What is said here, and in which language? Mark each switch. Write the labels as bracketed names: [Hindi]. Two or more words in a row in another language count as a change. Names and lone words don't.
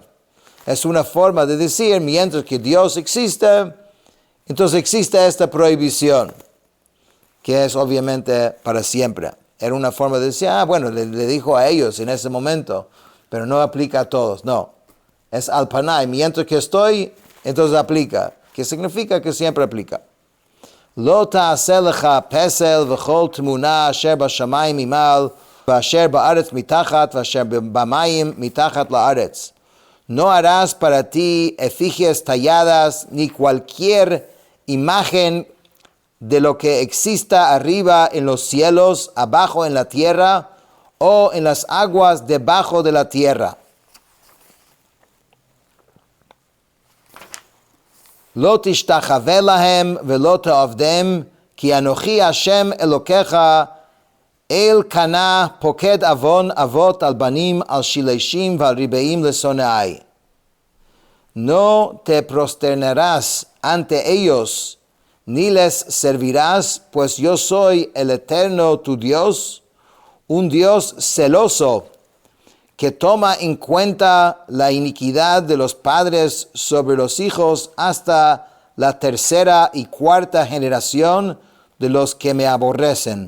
[Spanish] Es una forma de decir, mientras que Dios existe, entonces existe esta prohibición, que es obviamente para siempre. Era una forma de decir, bueno, le dijo a ellos en ese momento, pero no aplica a todos. No, es [Hebrew] על פני, [Spanish] mientras que estoy, entonces aplica. ¿Qué significa? Que siempre aplica. [Hebrew] לא תעשה לך פסל וכל תמונה אשר בשמים ממעל ואשר בארץ מתחת ואשר במים מתחת לארץ. [Spanish] No harás para ti efigies talladas ni cualquier imagen de lo que exista arriba en los cielos, abajo en la tierra o en las aguas debajo de la tierra. [Hebrew] לא תשתחוה להם ולא תעבדם כי אנכי השם אלוקיך אל קנא פקד עון אבות על בנים על שלשים ועל רבעים לשנאי. [Spanish] No te prosternarás ante ellos ni les servirás, pues yo soy el eterno tu Dios, un Dios celoso, que toma en cuenta la iniquidad de los padres sobre los hijos hasta la tercera y cuarta generación de los que me aborrecen.